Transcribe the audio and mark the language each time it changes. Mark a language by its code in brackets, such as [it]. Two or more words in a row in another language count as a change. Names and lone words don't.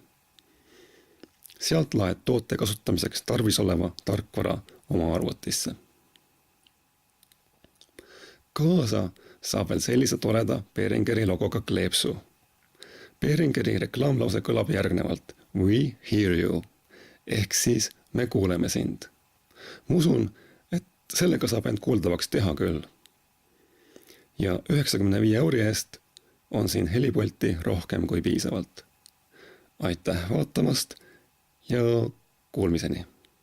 [et] Sealt laed toote kasutamiseks tarvis oleva tarkvara oma arvutisse. Kaasa saab veel sellise toreda Behringeri logoga kleepsu. Behringeri reklaamlause kõlab järgnevalt [en] We hear you, [et] ehk siis me kuuleme sind. Ma usun, et sellega saab end kuuldavaks teha küll. Ja 95 € eest on siin helipulti rohkem kui piisavalt. Aitäh vaatamast ja kuulmiseni!